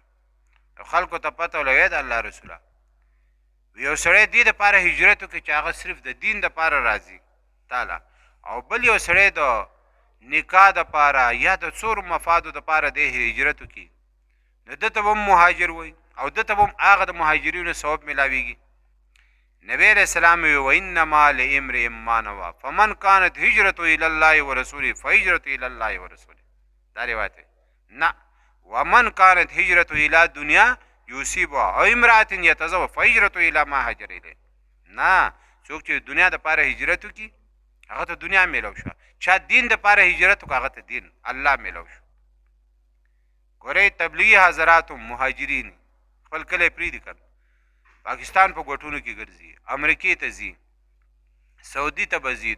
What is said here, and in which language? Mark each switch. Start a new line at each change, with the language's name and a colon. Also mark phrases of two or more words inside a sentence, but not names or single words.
Pashto: خلکو ته پته ولګوي د الله رسوله یو سړی دې دپاره هجرت وکړي چې هغه صرف د دین دپاره راځي تعالی او بل یو سړی د نکاح دپاره یا د څورو مفادو دپاره دی هجرت وکړي نو ده ته به هم مهاجر وایي او ده ته به هم هغه د مهاجرینو ثواب میلاویږي.
Arabic: نبی علیہ السلام وانما لامرئ ما نوى فمن كانت هجرته الى الله ورسوله فهجرته الى الله ورسوله.
Pashto: دا روایت نه
Arabic: ومن كانت هجرته الى دنیا یصیبها او امرأة یتزوج فهجرته الى ما هاجر الیه.
Pashto: نه څوک چې دنیا دپاره هجرت وکړي هغه ته دنیا میلو شوه چا دین دپاره هجرت وکړه هغه ته دین الله میلو شو. ګورئ تبلیغي حضراتو مهاجرین خپل کلی پرېږدي که پاکستان په ګوټونو کې ګرځي امریکې ته ځي سعودي ته به ځي